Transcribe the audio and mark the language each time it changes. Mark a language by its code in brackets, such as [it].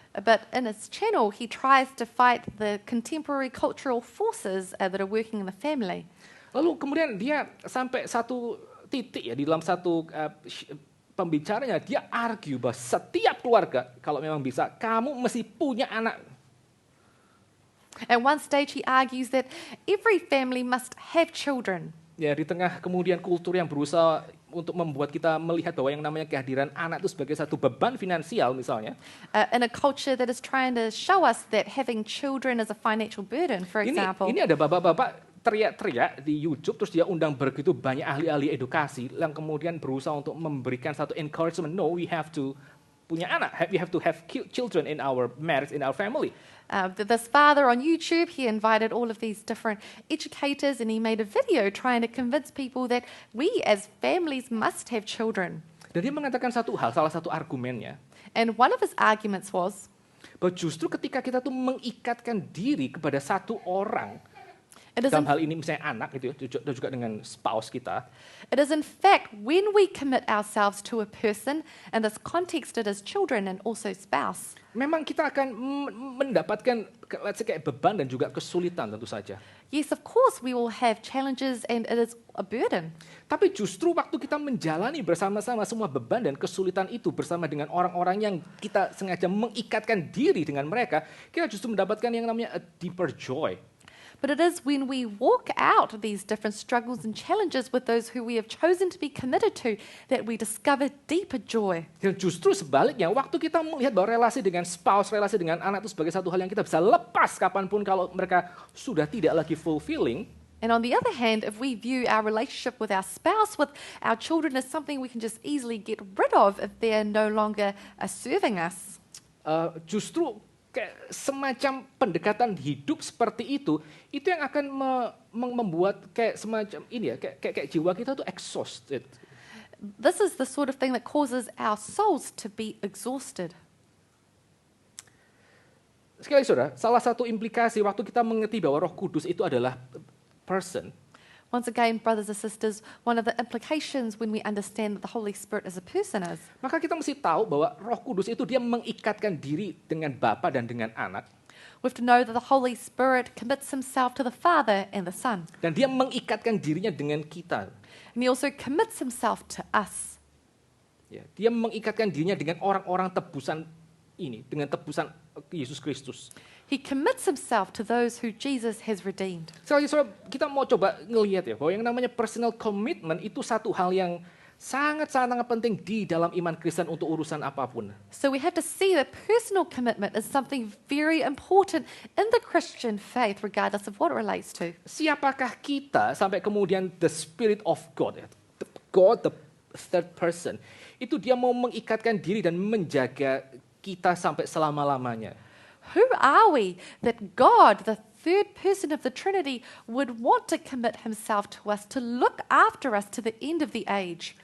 [en] But in his channel, he tries to fight the contemporary cultural forces that are working in the family. [id] Lalu kemudian dia sampai satu titik ya di dalam satu pembicaranya dia argue bahwa setiap keluarga kalau memang bisa kamu mesti punya anak. [en] At one stage, he argues that every family must have children. [id] Ya, di tengah kemudian kultur yang berusaha untuk membuat kita melihat bahwa yang namanya kehadiran anak itu sebagai satu beban finansial misalnya. [en] In a culture that is trying to show us that having children is a financial burden, for example. [id] Ini ada bapak-bapak teriak-teriak di YouTube, terus dia undang begitu banyak ahli-ahli edukasi yang kemudian berusaha untuk memberikan satu encouragement. [en] No, we have to [id] punya anak, [en] we have to have children in our marriage, in our family. This father on YouTube, he invited all of these different educators and he made a video trying to convince people that we as families must have children. [id] Dan dia mengatakan satu hal, salah satu argumennya. [en] And one of his arguments was, [id] bahwa justru ketika kita tuh mengikatkan diri kepada satu orang, dalam hal ini misalnya anak gitu, dan juga dengan spouse kita. [en] It is in fact when we commit ourselves to a person, in this context it is children and also spouse. [id] Memang kita akan mendapatkan [en] let's say [id] kayak beban dan juga kesulitan tentu saja. [en] Yes, of course we will have challenges and it is a burden. [id] Tapi justru waktu kita menjalani bersama-sama semua beban dan kesulitan itu bersama dengan orang-orang yang kita sengaja mengikatkan diri dengan mereka, kita justru mendapatkan yang namanya [en] a deeper joy. But it is when we walk out these different struggles and challenges with those who we have chosen to be committed to that we discover deeper joy. [id] Dan justru sebaliknya, waktu kita melihat bahwa relasi dengan spouse, relasi dengan anak itu sebagai satu hal yang kita bisa lepas kapanpun kalau mereka sudah tidak lagi fulfilling. [en] And on the other hand, if we view our relationship with our spouse, with our children as something we can just easily get rid of if they're no longer serving us. [id] Justru kayak semacam pendekatan hidup seperti itu yang akan membuat kayak semacam ini ya, kayak jiwa kita tuh exhausted. [en] This is the sort of thing that causes our souls to be exhausted. [id] Sekali lagi saudara, salah satu implikasi waktu kita mengerti bahwa Roh Kudus itu adalah person. [en] Once again, brothers and sisters, one of the implications when we understand that the Holy Spirit is a person is, [id] maka kita mesti tahu bahwa Roh Kudus itu dia mengikatkan diri dengan Bapa dan dengan Anak. [en] We have to know that the Holy Spirit commits himself to the Father and the Son. [id] Dan dia mengikatkan dirinya dengan kita. [en] And he also commits himself to us. [id] Ya, dia mengikatkan dirinya dengan orang-orang tebusan ini, dengan tebusan Yesus Kristus. [en] He commits himself to those who Jesus has redeemed. [id] Sekali lagi, kita mau coba ngelihat ya, bahwa yang namanya [en] personal commitment [id] itu satu hal yang sangat-sangat penting di dalam iman Kristen untuk urusan apapun. [en] So we have to see that personal commitment is something very important in the Christian faith, regardless of what it relates to. [id] Siapakah kita sampai kemudian [en] the Spirit of God, God the third person, [id] itu dia mau mengikatkan diri dan menjaga kita sampai selama-lamanya. [en] Who are we that God, the third person of the Trinity, would want to commit himself to us, to look after us to the end of the age?